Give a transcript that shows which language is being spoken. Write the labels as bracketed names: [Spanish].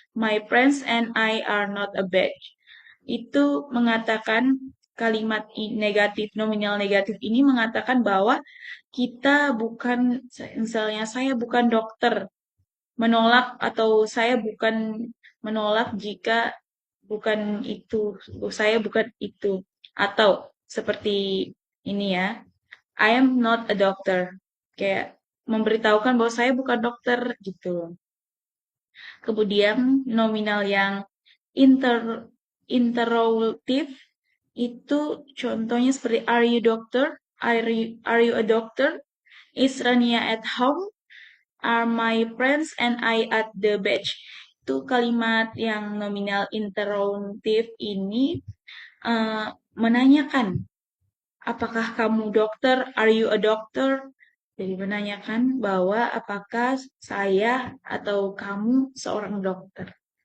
[English] My friends and I are not a batch. [Indonesian] Itu mengatakan kalimat negatif, nominal negatif ini mengatakan bahwa kita bukan, misalnya saya bukan dokter, menolak atau saya bukan menolak jika bukan itu, saya bukan itu. Atau seperti ini ya, [English] I am not a doctor. [Indonesian] Kayak memberitahukan bahwa saya bukan dokter gitu. Kemudian nominal yang interrogatif itu contohnya seperti [English] are you doctor? Are you a doctor? Is Rania at home? Are my friends and I at the beach? [Indonesian] Itu kalimat yang nominal interrogatif ini menanyakan apakah kamu dokter? [English] Are you a doctor? [Indonesian] Jadi menanyakan bahwa apakah saya atau kamu seorang dokter.